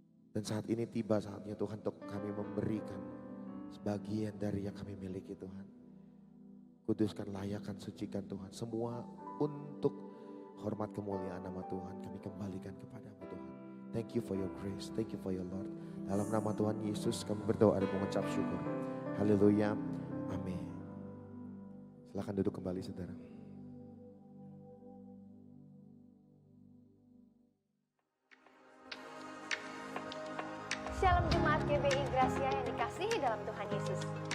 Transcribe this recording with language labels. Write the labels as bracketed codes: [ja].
[id] Dan saat ini tiba saatnya Tuhan untuk kami memberikan sebagian dari yang kami miliki Tuhan. Kuduskan, layakkan, sucikan Tuhan. Semua untuk hormat kemuliaan nama Tuhan kami kembalikan kepadamu Tuhan. [en] Thank you for your grace, thank you for your Lord. [id] Dalam nama Tuhan Yesus kami berdoa dan mengucap syukur. Haleluya, amin. Silakan duduk kembali saudara. Shalom Jemaat GBI Gracia yang dikasihi dalam Tuhan Yesus.